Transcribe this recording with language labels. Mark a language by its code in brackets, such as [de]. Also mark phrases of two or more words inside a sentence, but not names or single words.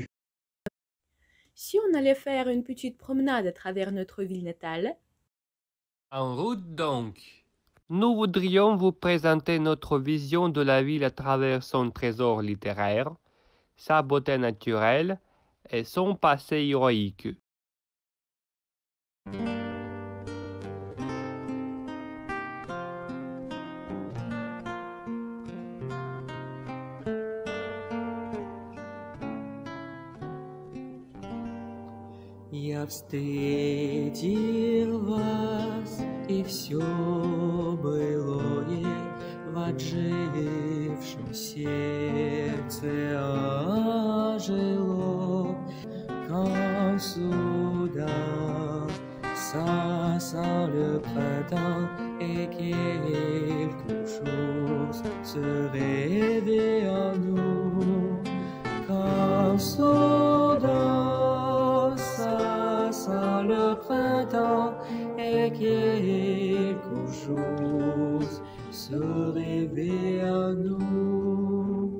[fr] Si on allait faire une petite promenade à travers notre ville natale, En route donc. Nous voudrions vous présenter notre vision de la ville à travers son trésor littéraire, sa beauté naturelle et son passé héroïque. [ru] Я встретил вас, и все былое в отжившем сердце ожило, [fr] quand soudain ça sent le printemps et quelque chose se réveille en nous, quand soudain ça sent le printemps et quelque chose se réveille en nous.